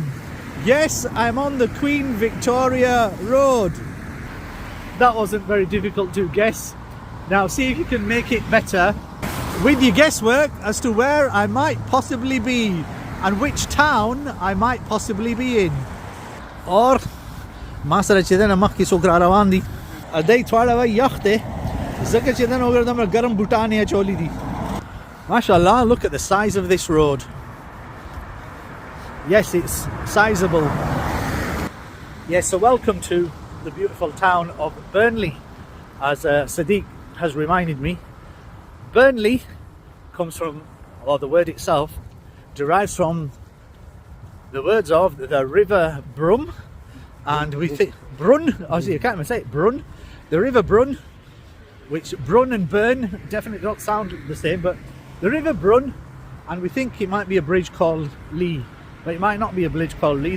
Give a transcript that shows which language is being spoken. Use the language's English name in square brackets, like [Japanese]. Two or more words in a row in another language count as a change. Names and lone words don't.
[English] Yes, I'm on the Queen Victoria Road. That wasn't very difficult to guess. Now see if you can make it better with your guesswork as to where I might possibly be and which town I might possibly be in. [Pashto] Or masara چې دنه مخکې څوک را روان دي دی تواړه وایي یخ دی ځکه چې دنه وګوره دومره ګرم بوټان یې اچولي دي. [English] MashaAllah, look at the size of this road. Yes, it's sizable. Yes, so welcome to the beautiful town of Burnley. As Sadiq has reminded me, Burnley comes from, or the word itself derives from the words of the river Brum, and we think Brun, obviously you can't even say it, Brun, the river Brun, which Brun and Burn definitely don't sound the same, but the river Brun, and we think it might be a bridge called Lee, but it might not be a bridge called Lee.